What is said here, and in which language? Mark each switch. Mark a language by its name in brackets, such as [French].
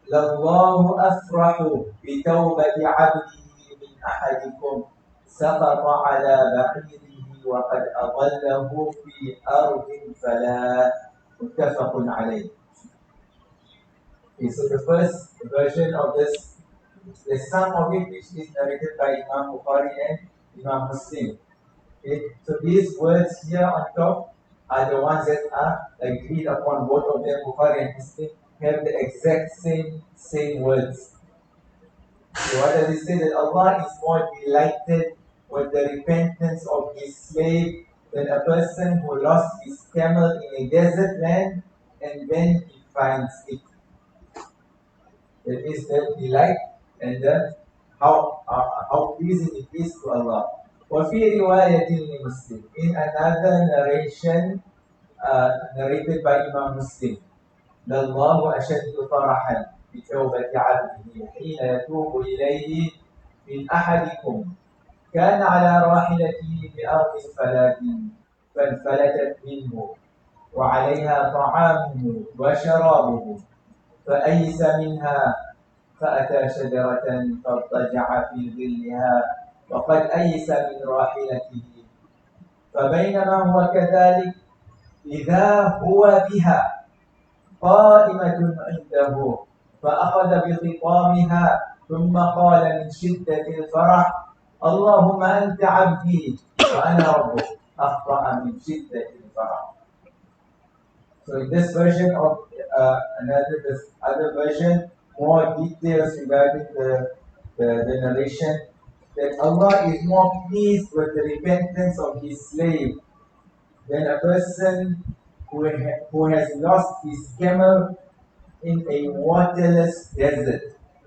[Arabic] لله أفرح بتوبة عبده من أحدكم سقط على بعيره وقد أضله في أرض فلا. متفق عليه. [English] Okay, so the first version of this, the sum of it which is narrated by Imam Bukhari and Imam Muslim. Okay, so these words here on top are the ones that are agreed upon, both of them, Bukhari and Muslim, have the exact same words. So what does it say? That Allah is more delighted with the repentance of His slave than a person who lost his camel in a desert land and then he finds it. That is the delight and the how pleasing it is to Allah. [Arabic] وفي رواية لمسلم, [English] in another narration narrated by Imam Muslim, [Arabic] لله أشد فرحا بتوبة عبده حين يتوب إليه من أحدكم كان على راحلته بأرض فلاة فانفلتت منه وعليها طعامه وشرابه فأيس منها فأتى شجرة فاضطجع في ظلها وقد أيس من راحلته فبينما هو كذلك إذا هو بها قائمة عنده فأخذ بخطامها ثم قال من شدة الفرح اللهم أنت عبدي وأنا ربك أخطأ من شدة الفرح. [English] So in this version of this other version, more details regarding the narration, that Allah is more pleased with the repentance of His slave than a person who has lost his camel in a waterless desert.